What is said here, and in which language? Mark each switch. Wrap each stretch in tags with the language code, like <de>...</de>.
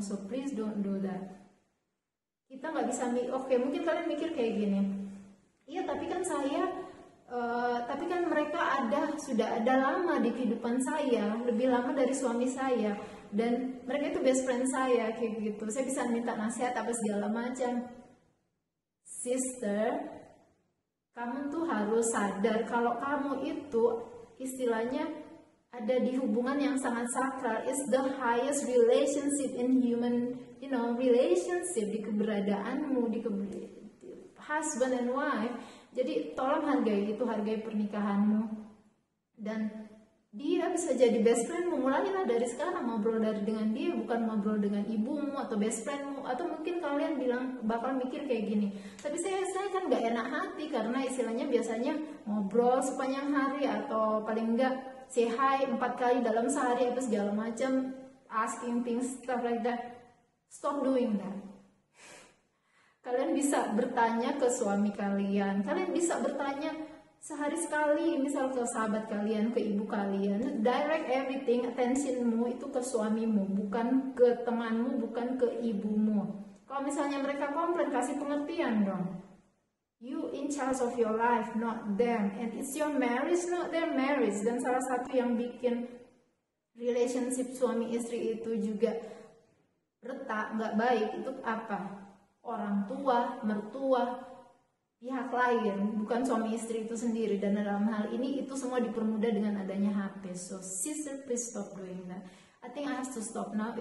<en>So please don't do that.</en> <id>Kita nggak bisa oke, mungkin kalian mikir kayak gini, iya tapi kan mereka sudah ada lama di kehidupan saya, lebih lama dari suami saya, dan mereka itu best friend saya, kayak gitu. Saya bisa minta nasihat apa segala macam. Sister, kamu tuh harus sadar kalau kamu itu istilahnya ada di hubungan yang sangat sakral.</id> <en>It's the highest relationship in human, relationship,</en> <id>di keberadaanmu, di</id> <en>husband and wife.</en> <id>Jadi tolong hargai itu, hargai pernikahanmu. Dan dia bisa jadi best friendmu. Mulailah dari sekarang ngobrol dengan dia, bukan ngobrol dengan ibumu atau best friendmu. Atau mungkin kalian bakal mikir kayak gini, tapi saya kan gak enak hati karena istilahnya biasanya ngobrol sepanjang hari, atau paling enggak say hi 4 kali dalam sehari apa segala macam,</id> <en>asking things, stuff like that. Stop doing that.</en> <id>Kalian bisa bertanya ke suami kalian, kalian bisa bertanya sehari sekali, misal ke sahabat kalian, ke ibu kalian.</id> <en>Direct everything,</en> <id>attentionmu itu ke suamimu, bukan ke temanmu, bukan ke ibumu. Kalau misalnya mereka komplain, kasih pengertian dong.</id> <en>You in charge of your life, not them. And it's your marriage, not their marriage.</en> <id>Dan salah satu yang bikin relationship suami istri itu juga retak, nggak baik, itu apa? Orang tua, mertua, pihak lain, bukan suami istri itu sendiri. Dan dalam hal ini itu semua dipermudah dengan adanya HP.</id> <en>So sister, please stop doing that. I think I have to stop now.</en>